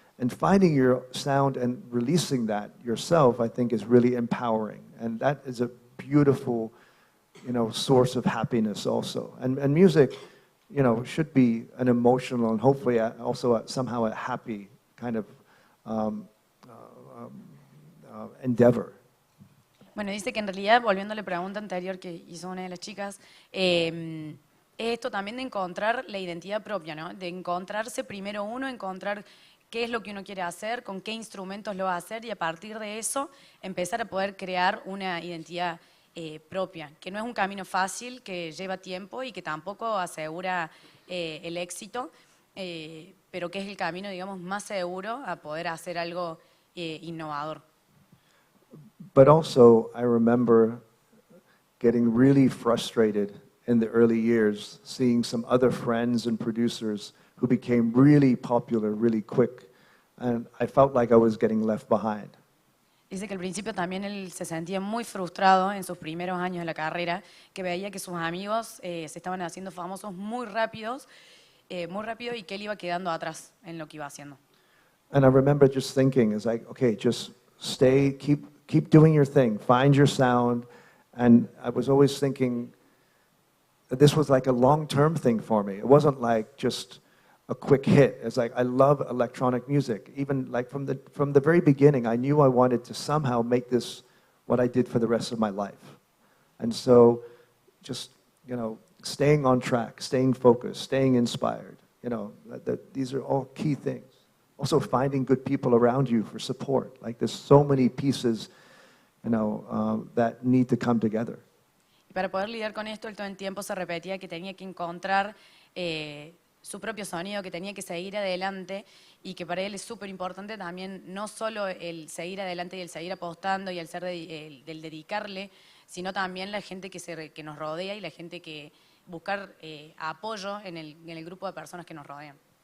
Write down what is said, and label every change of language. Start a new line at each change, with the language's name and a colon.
English: And finding your sound and releasing that yourself, I think, is really empowering. And that is a beautiful, you know, source of happiness also. And music, you know, should be an emotional and hopefully also somehow a happy kind of endeavor.
Spanish: Bueno, dice que en realidad, volviendo a la pregunta anterior que hizo una de las chicas, es esto también de encontrar la identidad propia, ¿no? De encontrarse primero uno, encontrar qué es lo que uno quiere hacer, con qué instrumentos lo va a hacer y a partir de eso empezar a poder crear una identidad propia, que no es un camino fácil, que lleva tiempo y que tampoco asegura el éxito, pero que es el camino, digamos, más seguro a poder hacer algo innovador.
English: But also, I remember getting really frustrated in the early years, seeing some other friends and producers who became really popular really quick, and I felt like I was getting left behind.
Spanish: Dice que al principio también él se sentía muy frustrado en sus primeros años de la carrera, que veía que sus amigos se estaban haciendo famosos muy rápido y que él iba quedando atrás en lo que iba haciendo.
English: And I remember just thinking, it's like, okay, just stay, keep doing your thing, find your sound. And I was always thinking that this was like a long-term thing for me. It wasn't like just a quick hit. It's like I love electronic music. Even like from the very beginning, I knew I wanted to somehow make this what I did for the rest of my life. And so just, you know, staying on track, staying focused, staying inspired, You know, these are all key things. Also, finding good people around you for support. Like, there's so many pieces, you know, that need to come together.
Spanish: Y para poder lidiar con esto, él todo el tiempo se repetía que tenía que encontrar su propio sonido, que tenía que seguir adelante y que para él es súper importante también no solo el seguir adelante y el seguir apostando y el ser del dedicarle, sino también la gente que nos rodea y la gente que buscar apoyo en el grupo de personas que nos rodean.